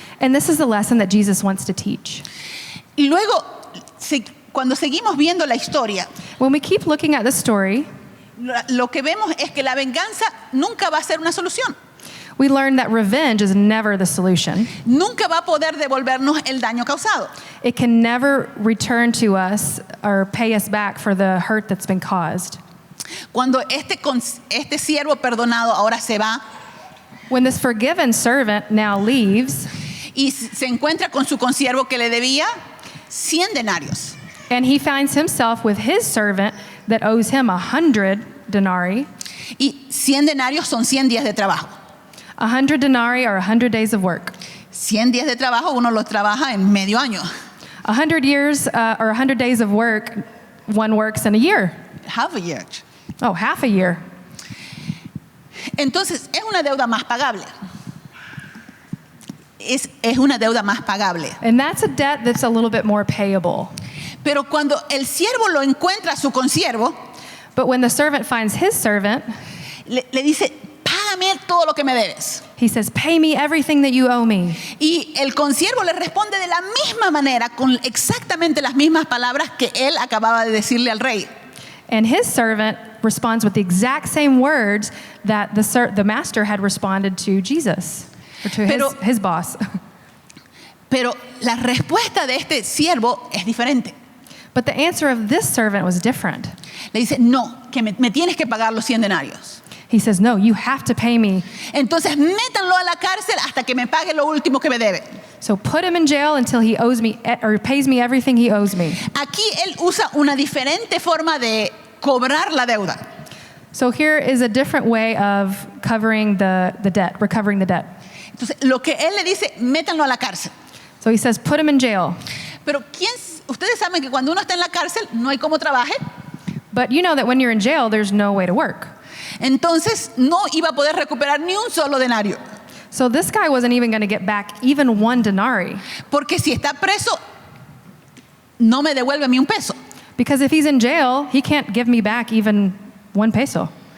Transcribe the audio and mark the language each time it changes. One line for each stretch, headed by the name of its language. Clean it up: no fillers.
English: And this is the lesson that Jesus wants to teach.
Spanish: Y luego, cuando seguimos viendo la historia,
English: When we keep looking at the story,
Spanish: lo que vemos es que la venganza nunca va a ser una solución.
English: we learn that revenge is never the solution.
Spanish: Nunca va a poder devolvernos el daño causado.
English: It can never return to us or pay us back for the hurt that's been caused.
Spanish: Cuando este siervo perdonado ahora se va
English: When this forgiven servant now leaves
Spanish: y se encuentra con su consiervo que le debía 100 denarios.
English: and he finds himself with his servant that owes him 100 denarii,
Spanish: Y 100 denarios son 100 días de trabajo.
English: 100 denarii are 100 days of work.
Spanish: 100 días de trabajo uno los trabaja en medio año.
English: 100 years or 100 days of work, one works in a year. Half a year. Oh, half a year.
Spanish: Entonces, es una deuda más pagable. Es una deuda más pagable.
English: And that's a debt that's a little bit more payable.
Spanish: Pero cuando el siervo lo encuentra a su consiervo,
English: But when the servant finds his servant,
Spanish: le dice, págame todo lo que me debes.
English: he says, pay me everything that you owe me.
Spanish: Y el consiervo le responde de la misma manera, con exactamente las mismas palabras que él acababa de decirle al rey.
English: And his servant responds with the exact same words that the master had responded to Jesus, or to his boss.
Spanish: Pero la respuesta de este siervo es diferente.
English: But the answer of this servant was different.
Spanish: Le dice, no, que me tienes que pagar los 100 denarios.
English: He says, no, you have to pay me.
Spanish: Entonces métanlo a la cárcel hasta que me pague lo último que me debe.
English: So put him in jail until he owes me, or pays me everything he owes me.
Spanish: Aquí él usa una diferente forma de cobrar la deuda.
English: So here is a different way of covering the debt, recovering the debt.
Spanish: Entonces lo que él le dice, métanlo a la cárcel.
English: So he says, put him in jail.
Spanish: Pero ustedes saben que cuando uno está en la cárcel no hay cómo trabaje.
English: But you know that when you're in jail, there's no way to work.
Spanish: Entonces no iba a poder recuperar ni un solo denario.
English: So this guy wasn't even going to get back even 1 denarii.
Spanish: Porque si está preso, no me devuelve ni un peso.
English: Because if he's in jail, he can't give me back even 1 peso.